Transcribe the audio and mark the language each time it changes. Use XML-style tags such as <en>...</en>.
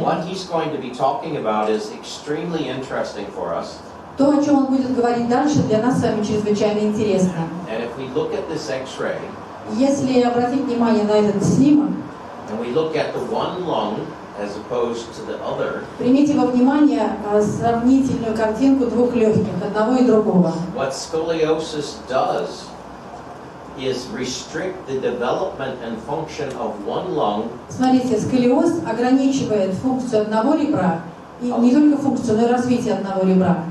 <en>What he's going to be talking about is extremely interesting for us.</en> <ru>То, о чем он будет говорить дальше, для нас с вами чрезвычайно интересно.</ru> <en>And if we look at this X-ray,</en> <ru>Если обратить внимание на этот снимок,</ru> <en>and we look at the one lung as opposed to the other,</en> <ru>примите во внимание сравнительную картинку двух легких, одного и другого.</ru> <en>what scoliosis does is restrict the development and function of one lung</en> <ru>Смотрите, сколиоз ограничивает функцию одного ребра, и не только функцию, но и развитие одного ребра.</ru>